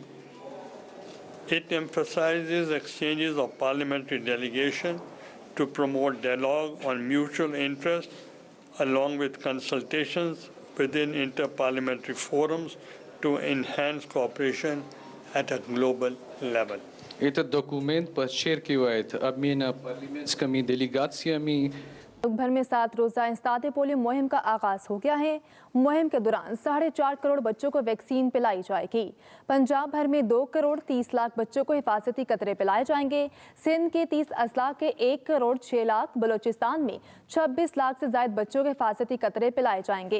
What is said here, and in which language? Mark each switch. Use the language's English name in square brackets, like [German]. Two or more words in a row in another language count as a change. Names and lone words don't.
[English] It emphasizes exchanges of parliamentary delegation to promote dialogue on mutual interest, along with consultations within interparliamentary forums to enhance cooperation at a global level. [Russian] Этот документ подчеркивает обмен парламентскими делегациями. [Urdu] ملک بھر میں 7 روزہ انسداد پولیو مہم کا آغاز ہو گیا ہے. مہم کے دوران 4.5 کروڑ بچوں کو ویکسین پلائی جائے گی. پنجاب بھر میں 2 کروڑ 30 لاکھ بچوں کو حفاظتی قطرے پلائے جائیں گے. سندھ کے 30 اضلاع کے 1 کروڑ 6 لاکھ، بلوچستان میں 26 لاکھ سے زائد بچوں کو حفاظتی قطرے پلائے جائیں گے.